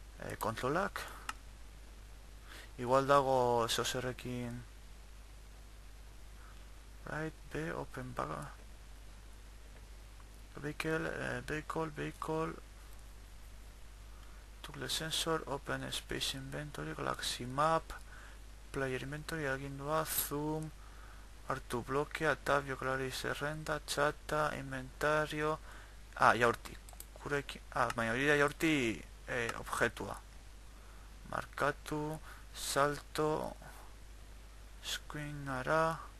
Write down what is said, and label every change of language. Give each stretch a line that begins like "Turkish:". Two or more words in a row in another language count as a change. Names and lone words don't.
Basque: Kontrolak. Igual dago zozerrekin
English: Right, B, open back. Vehicle. Toggle sensor, open space inventory, galaxy map, player inventory,
Basque: agindua, zoom, hartu blokea, tab, jokalari zerrenda, txata, inventario... jaurti. Baina hori da jaurti objetua. Markatu, salto, screen ara...